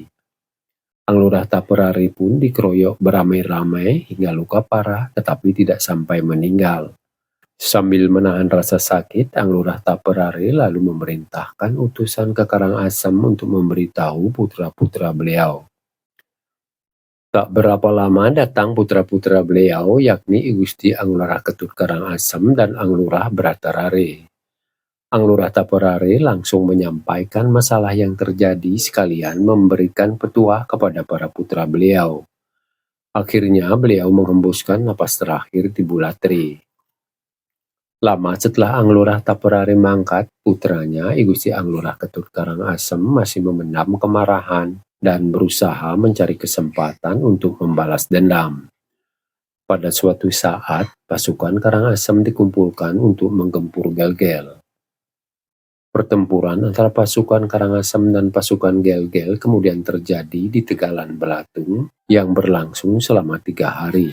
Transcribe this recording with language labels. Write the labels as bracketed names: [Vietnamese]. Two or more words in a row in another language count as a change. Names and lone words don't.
[Indonesian] Anglurah Taperare pun dikeroyok beramai-ramai hingga luka parah tetapi tidak sampai meninggal. Sambil menahan rasa sakit, Anglurah Taperare lalu memerintahkan utusan ke Karangasem untuk memberitahu putra-putra beliau. Tak berapa lama datang putra-putra beliau yakni I Gusti Anglurah Ketut Karangasem dan Anglurah Bratarare. Anglurah Taperare langsung menyampaikan masalah yang terjadi sekalian memberikan petuah kepada para putra beliau. Akhirnya beliau menghembuskan napas terakhir di Bulatri. Lama setelah Anglurah Taperare mangkat, putranya I Gusti Anglurah Ketut Karangasem masih memendam kemarahan dan berusaha mencari kesempatan untuk membalas dendam. Pada suatu saat, pasukan Karangasem dikumpulkan untuk menggempur Gel-Gel. Pertempuran antara pasukan Karangasem dan pasukan Gel-Gel kemudian terjadi di Tegalan Belatung yang berlangsung selama 3 hari.